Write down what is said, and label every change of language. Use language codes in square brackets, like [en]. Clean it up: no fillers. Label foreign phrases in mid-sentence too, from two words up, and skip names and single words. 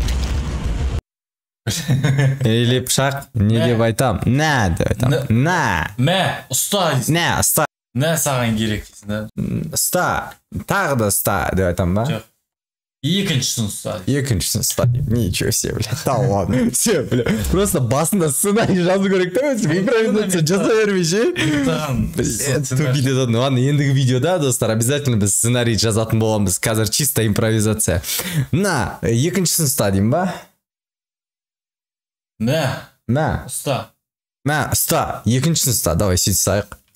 [kk] Или пышақ, не деп айтам? Нә деп айтам. Нә. Мә, ұста дейсің. Нә, ұста. Нә саған керек дейсің да? Ұста, тағы да ұста деп айтам ба? Жоқ. Екіншісін ұста дейм. [ru] Ничего себе, бля. Да ладно. Все, бля. [kk] Просто басында сценарий жазу керек та өзім. Импровизация жасай бермейші. Ладно, ендігі видеода, достар, обязательно біз сценарий жазатын боламыз. Қазір чисто импровизация. На, екіншісін ұста дейм ба? Мә. Ұста. Екіншісін ұста. Давай, сөйт сайық.